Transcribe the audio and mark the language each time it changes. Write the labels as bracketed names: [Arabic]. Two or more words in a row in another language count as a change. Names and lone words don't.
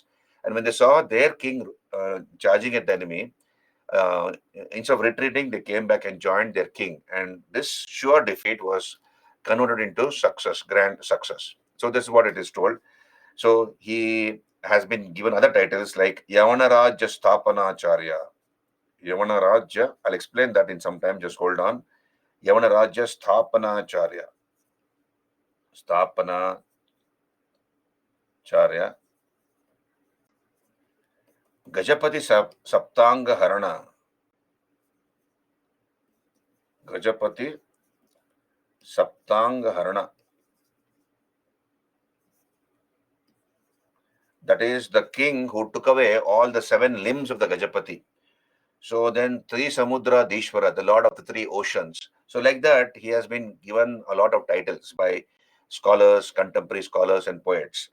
[English] And when they saw their king charging at the enemy, instead of retreating, they came back and joined their king. And this sure defeat was converted into success, grand success. So this is what it is told. So he has been given other titles like Yavanarajya Sthapanacharya. Yavanarajya, I'll explain that in some time, just hold on. Yavanarajya Sthapanacharya. Sthapanacharya. Gajapati Saptanga Harana. Gajapati Saptanga Harana. That is the king who took away all the 7 limbs of the Gajapati. So then Samudra Dishwara, the lord of the 3 oceans. So like that, he has been given a lot of titles by scholars, contemporary scholars, and poets.